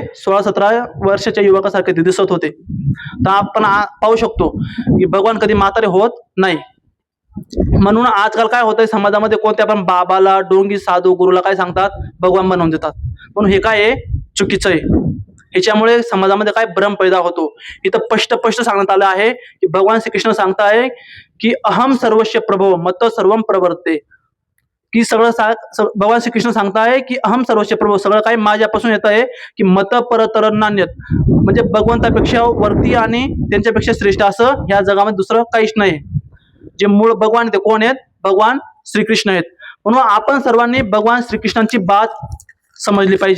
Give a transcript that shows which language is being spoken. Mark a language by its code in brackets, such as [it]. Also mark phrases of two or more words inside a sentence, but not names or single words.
[mr] 16-17 वर्षाच्या युवकासारखे ते दिसत होते. तर आपण पाहू शकतो की भगवान कधी म्हातारे होत नाही. म्हणून आजकाल काय होतंय समाजामध्ये कोणत्या पण बाबाला, डोंगी साधू, गुरुला काय सांगतात? भगवान बनवून देतात. म्हणून हे काय आहे? चुकीचं आहे. ह्याच्यामुळे समाजामध्ये काय भ्रम पैदा होतो. इथं स्पष्ट सांगण्यात आलं आहे की भगवान श्रीकृष्ण सांगताय की [sa] अहम सर्वस्य प्रभो मत सर्वम प्रवर्ते. [mr] की सगळं भगवान श्रीकृष्ण सांगताय की [sa] अहम सर्वस्य प्रभो, [mr] सगळं काय माझ्यापासून येत आहे. की [sa] मत परतर नान्यत, [mr] म्हणजे भगवंतापेक्षा वरती आणि त्यांच्यापेक्षा श्रेष्ठ असं ह्या जगामध्ये दुसरं काहीच नाही. जे मूळ भगवान ते कोण आहेत? भगवान श्रीकृष्ण आहेत. म्हणून आपण सर्वांनी भगवान श्रीकृष्णांची बात समजली पाहिजे.